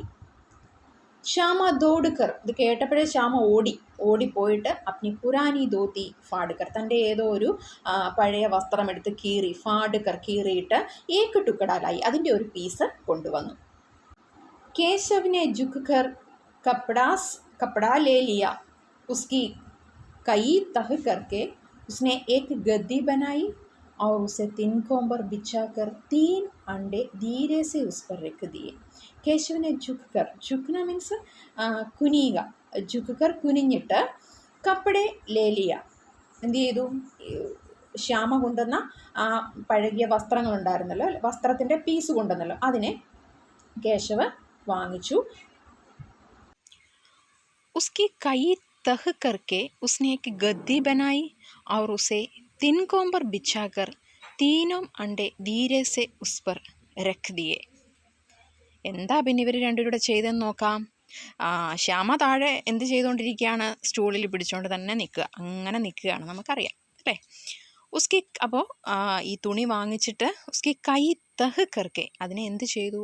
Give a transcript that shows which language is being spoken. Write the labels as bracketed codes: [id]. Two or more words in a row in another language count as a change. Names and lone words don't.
[ml] ശ്യാമ ദൗഡ്കർ, ഇത് കേട്ടപ്പോഴേ ശ്യാമ ഓടിപ്പോയിട്ട് [hi] अपनी पुरानी धोती फाड़कर, [ml] തൻ്റെ ഏതോ ഒരു പഴയ വസ്ത്രം എടുത്ത് കീറി, ഫാഡ്കർ കീറിയിട്ട് [hi] एक टुकड़ा लाई, [ml] അതിൻ്റെ ഒരു പീസ് കൊണ്ടുവന്നു. [hi] केशव ने झुककर कपड़ा ले लिया, उसकी कई तह करके उसने एक गद्दी बनाई और उसे 3 कोंबर बिछाकर 3 अंडे धीरे से उस पर रख दिए. [ml] കേശവനെ ജുക്കന മീൻസ് കുനിയുക, ജുക്കർ കുനിഞ്ഞിട്ട്, [hi] कपड़ा ले लिया, [ml] എന്ത് ചെയ്തു? ശ്യാമ കൊണ്ടുവന്ന ആ പഴകിയ വസ്ത്രങ്ങളുണ്ടായിരുന്നല്ലോ, വസ്ത്രത്തിൻ്റെ പീസ് കൊണ്ടുവന്നല്ലോ, അതിനെ കേശവ വാങ്ങിച്ചു. [hi] उसकी कई तह करके उसने एक गद्दी बनाई और उसे 3 कोंबर बिछाकर 3 अंडे धीरे से उस पर रख दिए. [ml] എന്താ പിന്നെ ഇവർ രണ്ടുപേരുടെ ചെയ്തെന്ന് നോക്കാം. ശ്യാമ താഴെ എന്ത് ചെയ്തുകൊണ്ടിരിക്കുകയാണ്? സ്റ്റൂളിൽ പിടിച്ചുകൊണ്ട് തന്നെ അങ്ങനെ നിൽക്കുകയാണ്, നമുക്കറിയാം അല്ലേ. ഉസ്കി, അപ്പോൾ ഈ തുണി വാങ്ങിച്ചിട്ട് [hi] उसकी कई तह करके, [ml] അതിനെ എന്ത് ചെയ്തു?